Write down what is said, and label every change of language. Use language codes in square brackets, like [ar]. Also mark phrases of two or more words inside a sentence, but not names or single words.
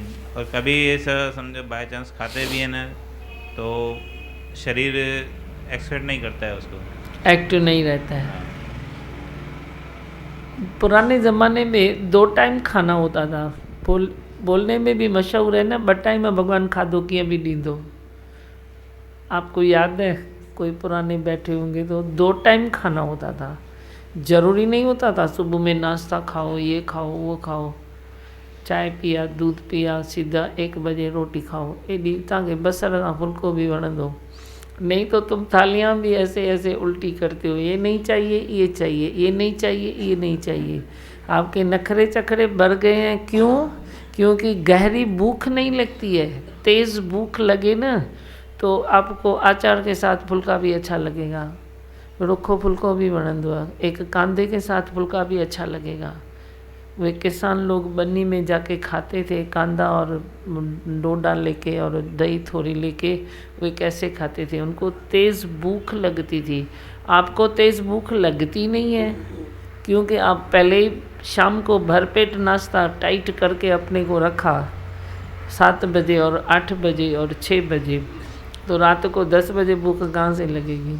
[hi] और कभी ऐसा समझो [en] by chance [hi] खाते भी है ना, तो शरीर एक्सेप्ट नहीं करता है उसको, एक्टिव नहीं रहता है। पुराने ज़माने में 2 टाइम खाना होता था, बोलने में भी मशहूर है ना, 2 टाइम भगवान [sd] खाधो कीअं बि ॾींदो। [hi] आपको याद है? कोई पुराने बैठे होंगे तो 2 टाइम खाना होता था। ज़रूरी नहीं होता था सुबह में नाश्ता खाओ, ये खाओ, वो खाओ, चाय पिया, दूध पिया, सीधा 1 बजे रोटी खाओ। [sd] एॾी तव्हांखे बसर सां फुल्को भी वणंदो, [hi] नहीं तो तुम थालियाँ भी ऐसे ऐसे उल्टी करते हो, ये नहीं चाहिए, ये चाहिए, ये नहीं चाहिए, ये नहीं चाहिए। आपके नखरे चखरे बढ़ गए हैं। क्यों? क्योंकि गहरी भूख नहीं लगती है। तेज़ भूख लगे ना तो आपको अचार के साथ फुल्का भी अच्छा लगेगा, [sd] रुखो फुल्को भी वणंदो आहे, [hi] एक कांदे के साथ फुल्का भी अच्छा लगेगा। वे किसान लोग बन्नी में जाके खाते थे, कांदा और डोडा लेके और दही थोड़ी लेके, वे कैसे खाते थे, उनको तेज़ भूख लगती थी। आपको तेज़ भूख लगती नहीं है, क्योंकि आप पहले ही शाम को भरपेट नाश्ता टाइट करके अपने को रखा 7 बजे और 8 बजे और 6 बजे, तो रात को 10 बजे भूख कहाँ से लगेगी?